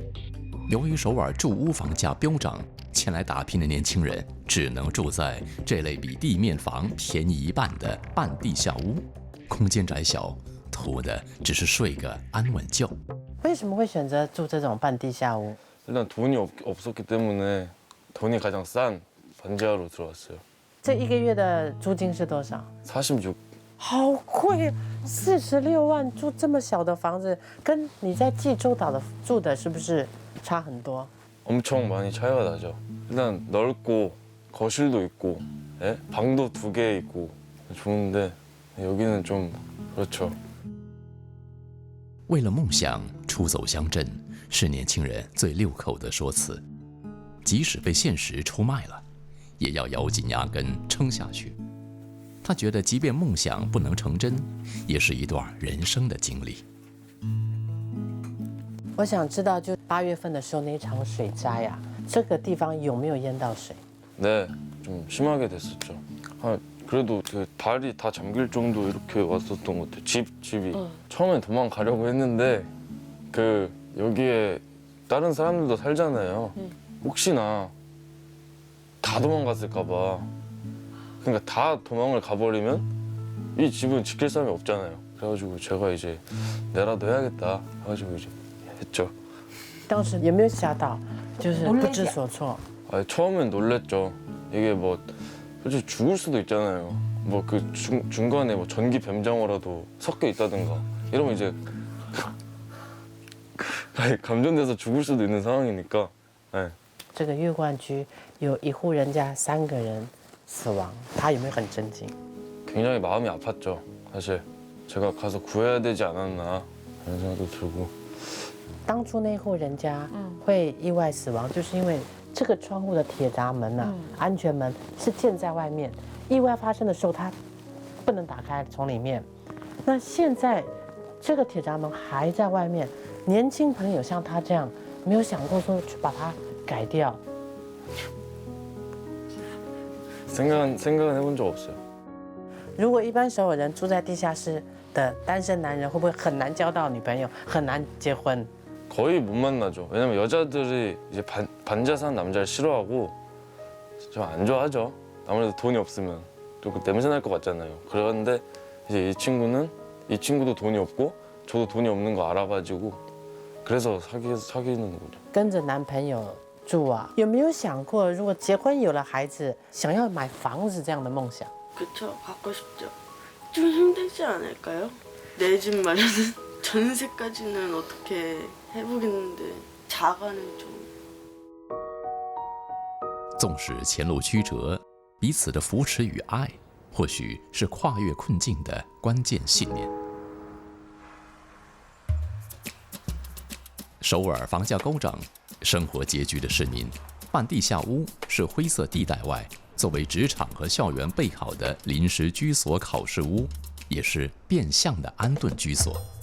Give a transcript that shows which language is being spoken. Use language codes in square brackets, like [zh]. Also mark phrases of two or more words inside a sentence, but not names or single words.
[zh] 由于首尔住屋房价飙涨，前来打拼的年轻人只能住在这类比地面房便宜1半的半地下屋，空间窄小，图的只是睡个安稳觉。为什么会选择住这种半地下屋？ [ko] 일단 돈이 없었기 때문에 돈이 가장 싼 반지하로 들어왔어요. [zh] 这1个月的租金是多少？ 46. 好贵，46万住这么小的房子，跟你在济州岛的住的是不是差很多？ [ko] 엄청 많이 차이가 나죠. 일단 넓고 거실도 있고, 예? 방도 2개 있고 좋은데 여기는 좀 그렇죠. [zh] 为了梦想出走乡镇，是年轻人最溜口的说辞。即使被现实出卖了，也要咬紧牙根撑下去。他觉得，即便梦想不能成真，也是一段人生的经历。我想知道，就8月份的时候那场水灾呀，这个地方有没有淹到水？ [ko] 네, 좀 심하게 됐었죠. 그래도 그 발이 다 잠길 정도 이렇게 왔었던 것 같아요. 집이. 처음엔 도망가려고 했는데 그 여기에 다른 사람들도 살잖아요. 혹시나 다 도망갔을까 봐. 그러니까 다 도망을 가버리면 이 집은 지킬 사람이 없잖아요. 그래가지고 제가 이제 내라도 해야겠다 해가지고 이제 했죠. [zh] 当时有没有吓到？就是不知所措。 [ko] 아니, 처음엔 놀랬죠. 이게 뭐 솔직히 죽을 수도 있잖아요. 뭐 그 중간에 뭐 전기 뱀장어라도 섞여 있다든가 이러면 이제 감전돼서 죽을 수도 있는 상황이니까. 네. [zh] 这个月冠居有1户人家3个人死亡，他有没有很震惊？ [ko] 굉장히 마음이 아팠죠. 사실 제가 가서 구해야 되지 않았나 이런 생각도 들고. [zh] 当初那户人家会意外死亡，就是因为这个窗户的铁闸门呐、安全门是建在外面，意外发生的时候它不能打开，从里面。那现在这个铁闸门还在外面，年轻朋友像他这样，没有想过说去把它改掉。 [ko] 생각은 해본 적 없어요. [zh] 如果一般首尔人住在地下室的单身男人，会不会很难交到女朋友，很难结婚？ [ko] 거의 못 만나죠. 왜냐면 여자들이 이제 반지하 사는 남자를 싫어하고 좀 안 좋아하죠. 아무래도 돈이 없으면 또 냄새 날 것 같잖아요. 그런데 이제 이 친구도 돈이 없고 저도 돈이 없는 거 알아가지고 그래서 사귀는 거죠. [zh] 跟着男朋友住啊，有没有想过，如果结婚有了孩子，想要买房子这样的梦想？ [ko] 그쵸, 갖고 싶죠. 좀 힘들지 않을까요? 내 집 마련은 전세까지는 어떻게 해보겠는데 자가는 좀. [zh] 纵使前路曲折，彼此的扶持与爱，或许是跨越困境的关键信念。首尔房价高涨，生活拮据的市民，半地下屋是灰色地带外作为职场和校园备考的临时居所考试屋，也是变相的安顿居所。